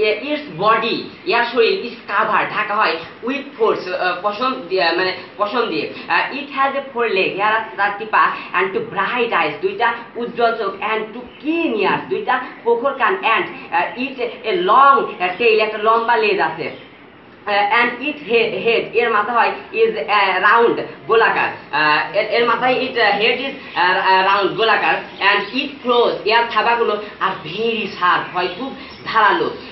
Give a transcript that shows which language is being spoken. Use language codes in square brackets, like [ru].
[en] Its body, [bn] ইয়ার শরীর [en] is covered, [bn] Dhaka হয় [en] with folds, [bn] পশম দিয়ে। [en] It has a 4 leg, [bn] ইহার আছে 4টি পা, [en] and two bright eyes, [bn] দুইটা উজ্জ্বল চোখ, [en] and two keen ears, [bn] দুইটা প্রখর কান, [en] and it a long tail, [bn] একটা লম্বা লেজ আছে। [en] And it head, [bn] এর মাথা হয় [en] is round, গোলাকার। [bn] এর মাথায় [en] head is round, [bn] গোলাকার। [en] And it claws, [bn] এর থাবাগুলো [en] are very sharp, [bn] হয় খুব ধারালো।